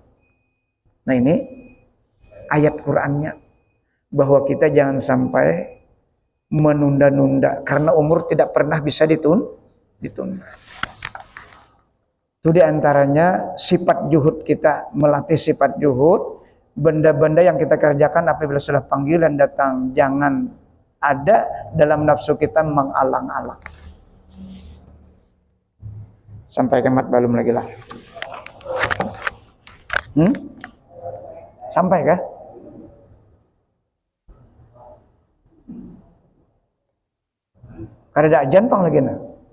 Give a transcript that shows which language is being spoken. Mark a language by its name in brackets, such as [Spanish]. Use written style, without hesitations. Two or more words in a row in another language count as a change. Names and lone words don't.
[Indonesian] Nah ini ayat Qur'annya, bahwa kita jangan sampai menunda-nunda karena umur tidak pernah bisa ditunda. Itu diantaranya sifat juhud kita, melatih sifat juhud. Benda-benda yang kita kerjakan apabila sudah panggilan datang, jangan ada dalam nafsu kita mengalang-alang. Sampai kiamat belum lagi lah. Sampai kah? [Banjar] Kada ada ajan pang lagi nah.